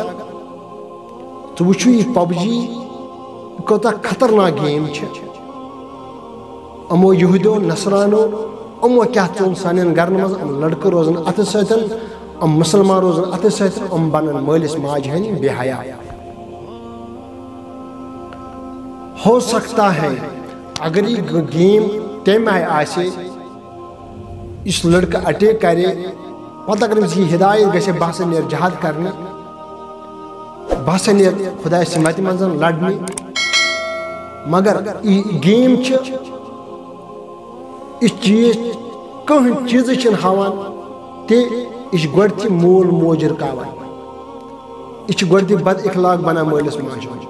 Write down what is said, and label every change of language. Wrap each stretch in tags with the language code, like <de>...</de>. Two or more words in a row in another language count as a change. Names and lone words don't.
<ks>ژٕ وٕچھو یہِ پب جی کوتاہ خطرناک گیم چھِ۔ یِمو یہودیو نصرانو یِمو کیٛاہ ژوٚل سانٮ۪ن گرن منٛز، یِم لڑکہٕ روزن اتھٕ سۭتۍ، یِم مسلمان روزن اتھٕ سۭتۍ، یِم بنن مٲلِس ماجہِ ہٕنٛدۍ بے حیا۔</ks> <ur>ہو سکتا ہے اگر یہ گیم</ur> <ks>تمہِ آیہِ آسہِ یُس لڑکہٕ اٹیک کرِ، پتہٕ اگر أمِس یہِ ہدایت گژھِ بہٕ ہسا نیرٕ جہاد کرنہِ، بہٕ ہسا نیرٕ خۄداے سٕنٛدِ وتہِ منٛز لڑنہِ، مگر یہِ گیم چھِ یہِ چیٖز کٕہٕنۍ چیٖزٕے چھِنہٕ ہاوان تہِ، یہِ چھِ گۄڈٕنٮ۪تھٕے مول موج رُکاوان، یہِ چھِ گۄڈٕنٮ۪تھٕے بد اخلاق بنان مٲلِس ماجہِ ہُنٛد۔</ks>